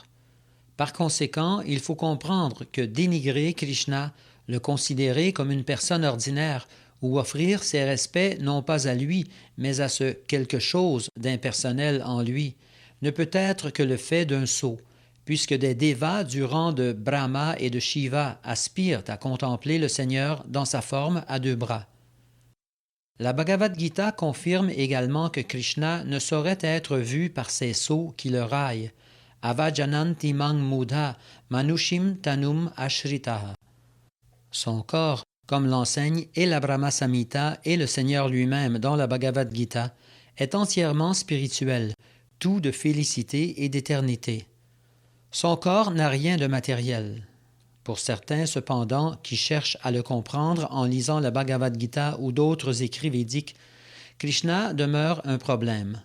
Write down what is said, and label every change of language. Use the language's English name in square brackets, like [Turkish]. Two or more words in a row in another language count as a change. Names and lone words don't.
[French] Par conséquent, il faut comprendre que dénigrer Krishna, le considérer comme une personne ordinaire ou offrir ses respects non pas à lui, mais à ce quelque chose d'impersonnel en lui, ne peut être que le fait d'un sot, puisque des dévas du rang de Brahma et de Shiva aspirent à contempler le Seigneur dans sa forme à deux bras. La Bhagavad Gita confirme également que Krishna ne saurait être vu par ces sots qui le raillent. [Sanskrit] अवजानन्ति मां मूढा मानुषीं तनुम् आश्रितः. [French] Son corps, comme l'enseigne et la Brahma Samhita et le Seigneur lui-même dans la Bhagavad Gita, est entièrement spirituel, tout de félicité et d'éternité. Son corps n'a rien de matériel. Pour certains, cependant, qui cherchent à le comprendre en lisant la Bhagavad Gita ou d'autres écrits védiques, Krishna demeure un problème.